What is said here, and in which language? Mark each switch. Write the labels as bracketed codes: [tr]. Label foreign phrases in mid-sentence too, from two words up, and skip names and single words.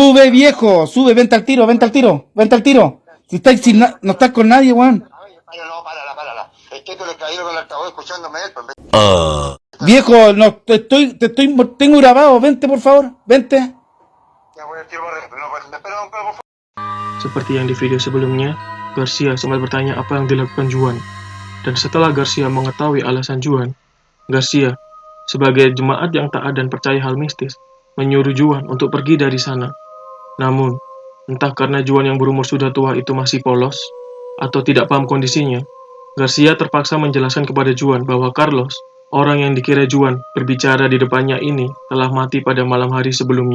[es] Sube, viejo, sube, vente al tiro. Si no estás con nadie, Juan. Párala. Estoy con el caballero con el altavoz escuchándome él, pues. Viejo, no, tengo grabado, vente por favor, vente. Ya voy al tiro para arriba, pero no, me espera don Carlos, por favor. [id] Seperti yang di video sebelumnya, Garcia sempat bertanya apa yang dilakukan Juan. Dan setelah Garcia mengetahui alasan Juan, Garcia, sebagai jemaat yang taat dan percaya hal mistis, menyuruh Juan untuk pergi dari sana. Namun, entah karena Juan yang berumur sudah tua itu masih polos, atau tidak paham kondisinya, Garcia terpaksa menjelaskan kepada Juan bahwa Carlos, orang yang dikira Juan berbicara di depannya ini, telah mati pada malam hari sebelumnya.